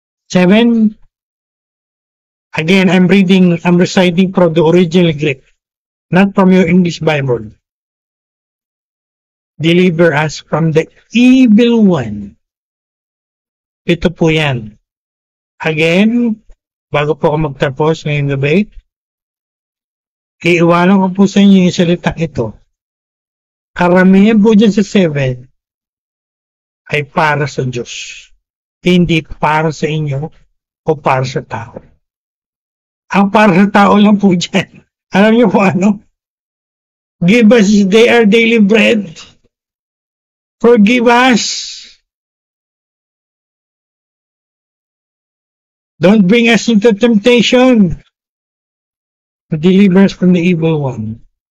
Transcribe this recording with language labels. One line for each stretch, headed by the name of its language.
English: Seven, again, I'm reciting from the original Greek, not from your English Bible. Deliver us from the evil one.
Filipino: Ito po yan. Again, bago po ako magtapos ngayong gabi, iiwanan ko po sa inyo yung salitang ito. Karamihan po dyan sa 7 ay para sa Diyos. Hindi para sa inyo o para sa tao. Ang para sa tao lang po dyan. Alam niyo po ano?
English: Give us this our daily bread. Forgive us. Don't bring us into temptation. Deliver us from the evil one.